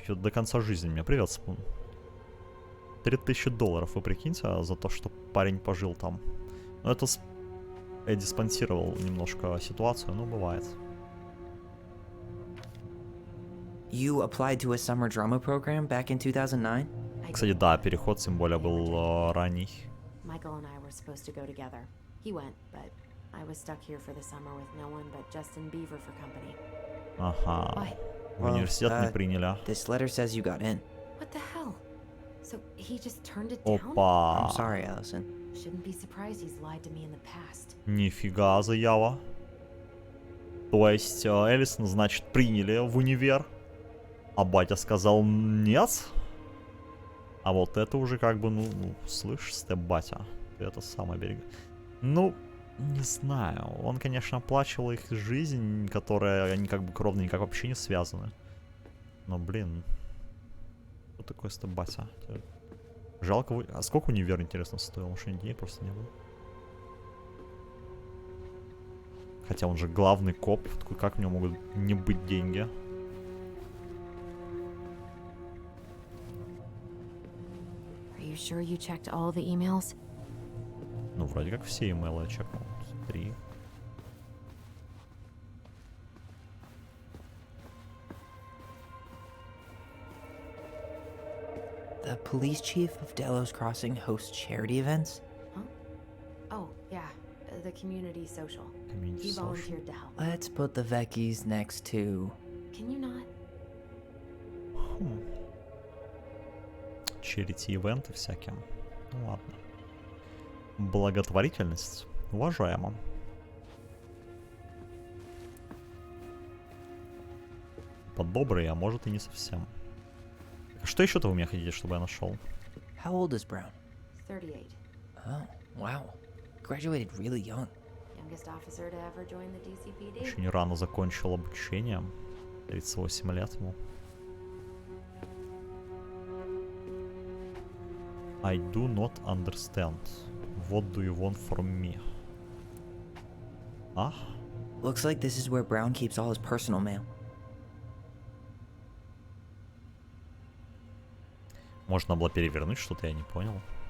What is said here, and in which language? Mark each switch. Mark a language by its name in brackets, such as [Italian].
[Russian] Ещё до конца жизни меня привет, Спун. $3000, вы прикиньте, за то, что парень пожил там. Ну, это Эдди спонсировал немножко ситуацию, но бывает. [English] You applied to a summer drama program back in 2009? [Russian] Кстати, да, переход, тем более, был ранний. [English] Michael and I were supposed to go together. He went, but I was stuck here for the summer with no one but Justin Beaver for company. [Russian] Ага. [English] Why? [Russian] В университет не приняли. [English] This letter says you got in. What the hell? So he just turned it down? [Russian] Опа. [English] I'm sorry, Allison. Shouldn't be surprised he's lied to me in the past. [Russian] Нифига заява. То есть Элисон, значит, приняли в универ, а батя сказал нет? А вот это уже как бы, ну слышь, степ-батя, ты это самое берег. Ну, не знаю. Он, конечно, оплачивал их жизнь, которая они как бы кровно никак вообще не связаны. Но, блин, что такое степ-батя? Жалко. А сколько универ, интересно, стоил? Может, денег просто не было? Хотя он же главный коп. Как у него могут не быть деньги? [English] Are you sure you checked all the emails? [Russian] Ну, вроде как все имейлы я чекнул. 3. [English] The police chief of Delos Crossing hosts charity events? Huh? Oh, yeah. The community social. Community He social. volunteered to help. Let's put the Vecchies next to... Can you not? [Russian] Charity-ивенты всякие. Ну ладно. Благотворительность. Уважаемо. Подобрый, а может и не совсем. Что еще-то вы меня хотите, чтобы я нашел? [English] How old is Brown? 38. Oh, wow. Graduated really young. Youngest officer to ever join the DCPD. [Russian] Очень рано закончил обучение. 38 лет ему. [English] I do not understand. What do you want from me? [Russian] А? [English] Looks like this is where Brown keeps all his personal mail. [Russian] Можно было перевернуть что-то, я не понял.